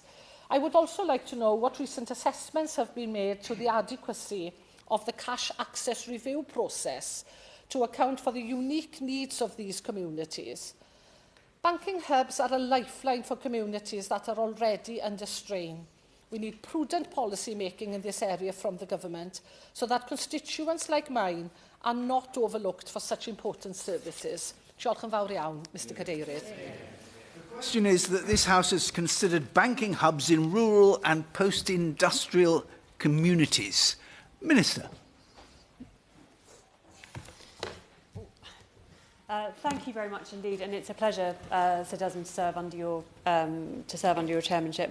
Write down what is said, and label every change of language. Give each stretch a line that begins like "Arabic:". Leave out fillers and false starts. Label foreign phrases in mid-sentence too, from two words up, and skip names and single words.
English: I would also like to know what recent assessments have been made to the adequacy of the cash access review process to account for the unique needs of these communities. Banking hubs are a lifeline for communities that are already under strain. We need prudent policy making in this area from the government so that constituents like mine are not overlooked for such important services.
Welsh: Diolch yn fawr iawn, Mr Cadeirydd.
English: The question is that this House has considered banking hubs in rural and post-industrial communities. Minister. Thank you very much indeed, and it's a pleasure, Sir Desmond, to serve under your chairmanship.